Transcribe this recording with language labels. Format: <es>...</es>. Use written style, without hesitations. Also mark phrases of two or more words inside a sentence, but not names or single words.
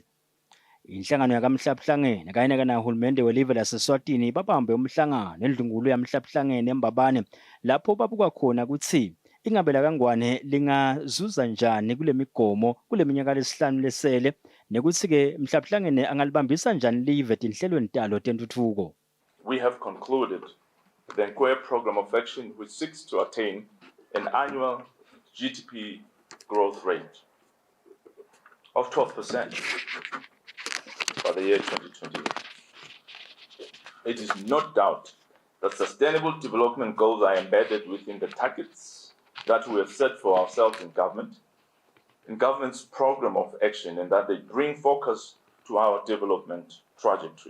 <ss>Inhlangano yakamhlabuhlangene kanye nahulumende welive laseSwatini babambe umhlangano endlungulo yamhlabuhlangene eMbabane lapho babuka khona ukuthi ingabela kangwane lingazuza njani kule migomo kule minyaka lesihlanu lesele nekuthi-ke mhlabuhlangene angalibambisa njani live tinhlelweni talo tentuthuko.</ss> <en>We have concluded the Nkwe program of action which seeks to attain an annual GDP growth rate of 12% by the year 2028. It is no doubt that sustainable development goals are embedded within the targets that we have set for ourselves in government's program of action, and that they bring focus to our development trajectory.</en>